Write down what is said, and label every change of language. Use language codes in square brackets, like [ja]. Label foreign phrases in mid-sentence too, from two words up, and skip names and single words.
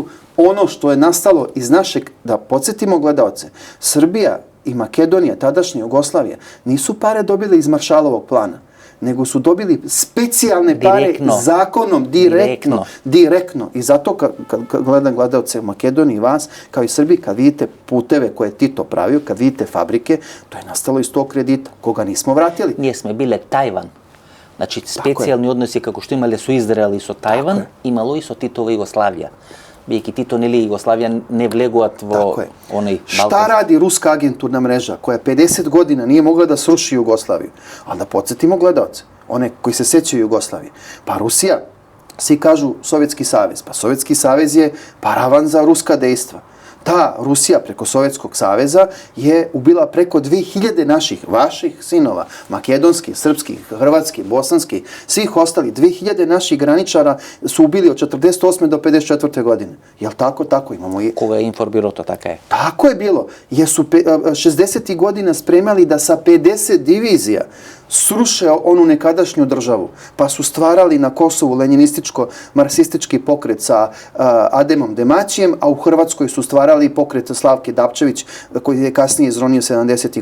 [sr] Ono što je nastalo iz našeg, da podsjetimo gledaoce, Srbija i Makedonija, tadašnja Jugoslavija, nisu pare dobili iz Maršalovog plana, nego su dobili specijalne pare zakonom, direktno. I zato kad gledam gledaoce u Makedoniji i vas, kao i Srbiji, kad vidite puteve koje Tito pravio, kad vidite fabrike, to je nastalo iz tog kredita, koga nismo vratili. [mk] Ние сме биле Тајван. Значи, специјални односи како што имале со Израел и со Тајван, имало и со Титова Југославија. Бијќи Тито нели Југославија не влегуваат во оној Балкан. [sr] Šta radi ruska agenturna mreža koja 50 godina nije mogla da sruši Jugoslaviju? Ali da podsjetimo gledaoce, one koji se sećaju Jugoslavije. Pa Rusija, svi kažu Sovjetski savez. Pa Sovjetski savez je paravan za ruska dejstva. Ta Rusija preko Sovjetskog saveza je ubila preko 2000 vaših sinova, makedonskih, srpskih, hrvatskih, bosanskih, svih ostali. 2000 naših graničara su ubili od 48. do 54. godine. Jel tako? Tako imamo i... [mk] Кога е информирото, така е. [sr] Tako je bilo. Jer su 60. godina spremali da sa 50 divizija sruše onu nekadašnju državu, pa su stvarali na Kosovu lenjinističko-marksistički pokret sa Ademom Demaćijem, a u Hrvatskoj su stvarali pokret Slavke Dapčević, koji je kasnije izronio 70.